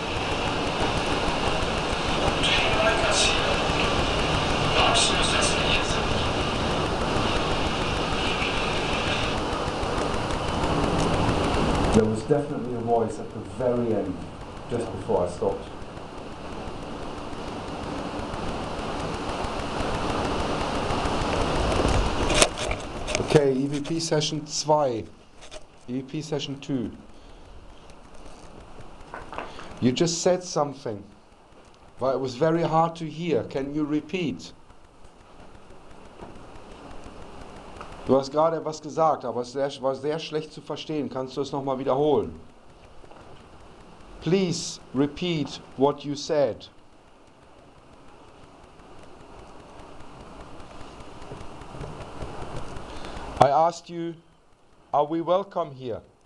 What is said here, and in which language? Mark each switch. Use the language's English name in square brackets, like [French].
[English] Do you like us here? [German] Magst du es, dass wir hier sind? [English] There was definitely a voice at the very end, just before I stopped. Okay, EVP session 2. EVP session 2. You just said something, but it was very hard to hear. Can you repeat? [German] Du hast gerade was gesagt, aber es war sehr schlecht zu verstehen. Kannst du es nochmal wiederholen? [English] Please repeat what you said. I asked you, are we welcome here?